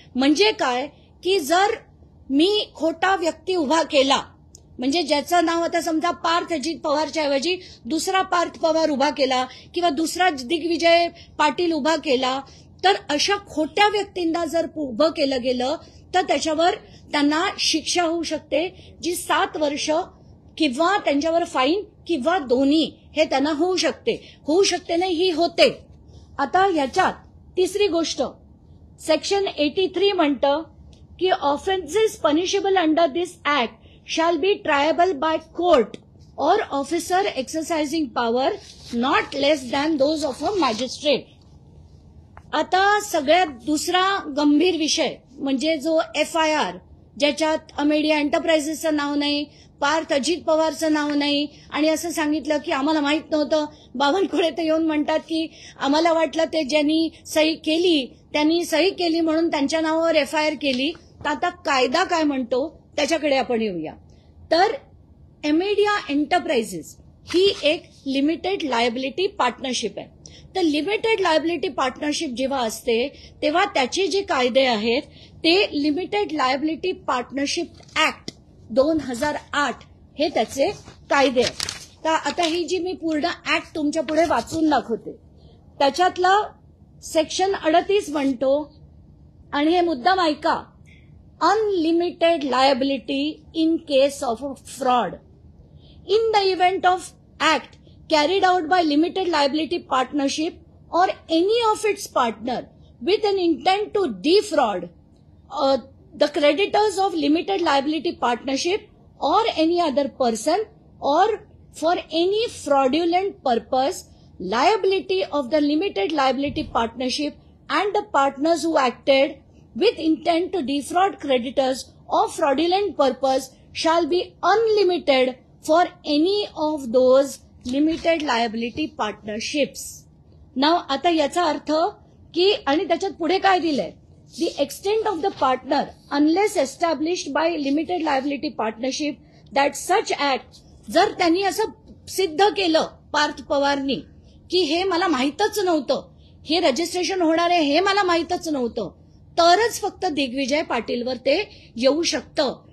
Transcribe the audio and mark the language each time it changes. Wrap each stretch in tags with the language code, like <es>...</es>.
<mr>म्हणजे काय की जर मी खोटा व्यक्ती उभा केला, म्हणजे ज्याचं नाव आता समजा पार्थ अजित पवारच्या ऐवजी दुसरा पार्थ पवार उभा केला किंवा दुसरा दिग्विजय पाटील उभा केला, तर अशा खोट्या व्यक्तींना जर उभं केलं गेलं तर त्याच्यावर त्यांना शिक्षा होऊ शकते, जी 7 वर्ष किंवा त्यांच्यावर फाईन किंवा दोन्ही हे त्यांना होऊ शकते नाही, ही होते. आता ह्याच्यात तिसरी गोष्ट सेक्शन 83 म्हणतं</mr> <en>की offences punishable under this act shall be triable by court or officer exercising power not less than those of a magistrate.</en> <mr>आता सगळ्यात दुसरा गंभीर विषय म्हणजे जो FIR, ज्याच्यात अमेडिया एंटरप्राइजेसचं नाव नाही, पार्थ अजित पवारचं नाव नाही, आणि असं सांगितलं की आम्हाला माहित नव्हतं. बावनकुळे तर येऊन म्हणतात की आम्हाला वाटलं ते ज्यांनी सही केली त्यांनी सही केली म्हणून त्यांच्या नावावर FIR केली. तर आता कायदा काय म्हणतो त्याच्याकडे आपण येऊया. तर अमेडिया एंटरप्राइजेस ही एक लिमिटेड लायबिलिटी पार्टनरशिप आहे. तर लिमिटेड लायबिलिटी पार्टनरशिप जेव्हा असते तेव्हा त्याचे जे कायदे आहेत ते लिमिटेड लायबिलिटी पार्टनरशिप ऍक्ट 2008 हे त्याचे कायदे आहेत. तर आता ही जी मी पूर्ण ऍक्ट तुमच्या पुढे वाचून दाखवते त्याच्यातला सेक्शन 38 म्हणतो, आणि हे मुद्दाम ऐका,</mr> <en>Unlimited liability in case of a fraud. In the event of act carried out by limited liability partnership or any of its partner with an intent to defraud the creditors of limited liability partnership or any other person or for any fraudulent purpose, liability of the limited liability partnership and the partners who acted with intent to defraud creditors of fraudulent purpose shall be unlimited for any of those limited liability partnerships. Now</en> <mr>आता याचा अर्थ की, आणि त्याच्यात पुढे काय दिलंय,</mr> <en>the extent of the partner unless established by limited liability partnership that such act,</en> <mr>जर त्यांनी असं सिद्ध केलं पार्थ पवारनी की हे मला माहीतच नव्हतं, हे रजिस्ट्रेशन होणार आहे हे मला माहीतच नव्हतं, तरच फक्त दिग्विजय पाटीलवर ते येऊ शकतं.</mr>